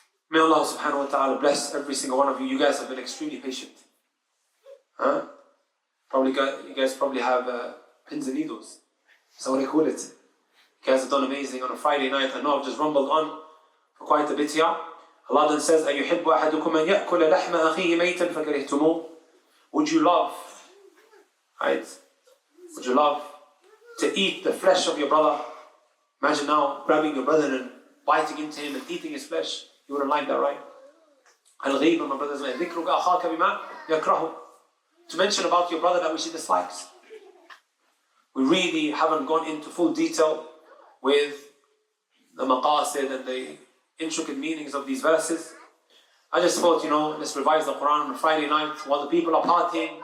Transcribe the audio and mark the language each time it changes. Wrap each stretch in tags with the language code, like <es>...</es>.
<en>May Allah subhanahu wa ta'ala bless every single one of you. You guys have been extremely patient. You guys probably have pins and needles. So what do you call it? You guys have done amazing on a Friday night. I know I've just rumbled on for quite a bit here. Allah then says,</en> <ar>أَيُحِبُّ أَحَدُكُمْ أَنْ يَأْكُلَ لَحْمَ أَخِيهِ مَيْتًا فَكَرِهْتُمُوهُ.</ar> <en>Would you love, right? Would you love to eat the flesh of your brother? Imagine now grabbing your brother and biting into him and eating his flesh. You wouldn't like that, right?</en> <ar>Al-Ghayba,</ar> <en>my brothers,</en> <ar>ذِكْرُكَ أَخَاكَ بِمَا يَكْرَهُ.</ar> <en>To mention about your brother that which he dislikes. We really haven't gone into full detail with the maqasid and the intricate meanings of these verses. I just thought, let's revise the Quran on a Friday night while the people are partying.</en>